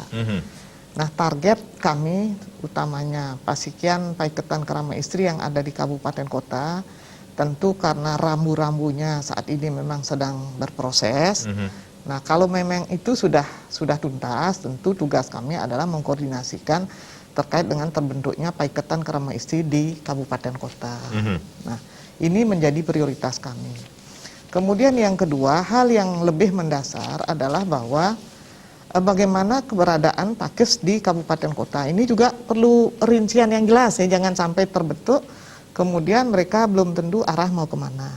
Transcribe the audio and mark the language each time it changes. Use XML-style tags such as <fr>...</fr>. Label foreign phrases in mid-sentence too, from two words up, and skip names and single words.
<id>Nah, target kami utamanya Pasikian Paiketan Karama Istri yang ada di kabupaten kota, tentu karena rambu-rambunya saat ini memang sedang berproses. Nah, kalau memang itu sudah tuntas, tentu tugas kami adalah mengkoordinasikan terkait dengan terbentuknya paiketan kerama istri di kabupaten kota. Nah, ini menjadi prioritas kami. Kemudian yang kedua, hal yang lebih mendasar adalah bahwa bagaimana keberadaan Pakis di kabupaten kota. Ini juga perlu rincian yang jelas ya, jangan sampai terbentuk kemudian mereka belum tentu arah mau kemana.</id>